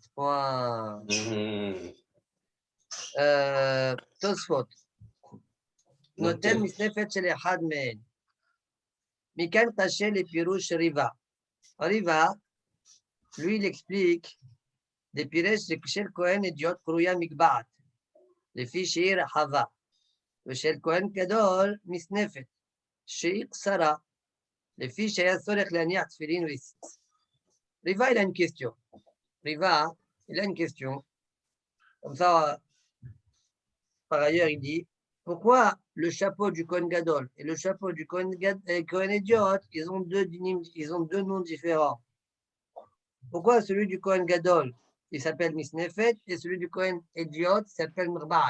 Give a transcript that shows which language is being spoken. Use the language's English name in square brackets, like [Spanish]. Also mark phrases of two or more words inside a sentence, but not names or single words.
[French] Point. [Hebrew] תוספות, נותן מסנפת של אחד מהן. מכאן קשה לפירוש ריבה. ריבה, [French] lui, il explique des [Hebrew] פירש של כהן אדיוט קרויה מגבעת, לפי שהיא רחבה, ושל כהן גדול מסנפת, שהיא קצרה, לפי שהיה צורך להניח תפילין וציצית. ריבה, [French] il a une question. ריבה, il a une question. Comme ça, par ailleurs, il dit, pourquoi le chapeau du Kohen Gadol et le chapeau du Kohen Idiot, ils ont deux noms différents. Pourquoi celui du Kohen Gadol, il s'appelle Misnefet, et celui du Kohen Idiot s'appelle Mirbaat?